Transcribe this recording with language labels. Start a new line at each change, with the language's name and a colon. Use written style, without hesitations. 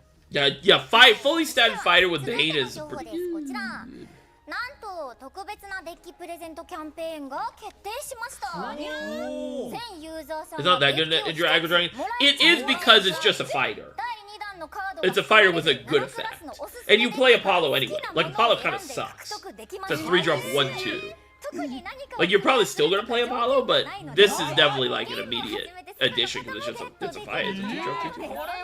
English: Yeah. Fully statted fighter with Bane is pretty good.
Japanese: なんと特別なデッキプレゼントキャンペーンが決定しました。全ユーザーさん
English: It's not that good in Dragon. It is because it's just a fighter. It's a fighter with a good effect. And you play Apollo anyway. Like, Apollo kind of sucks. It's a 3-drop 1-2. Like, you're probably still going to play Apollo, but this is definitely like an immediate addition because it's a fight. It's a 2-drop 2-2.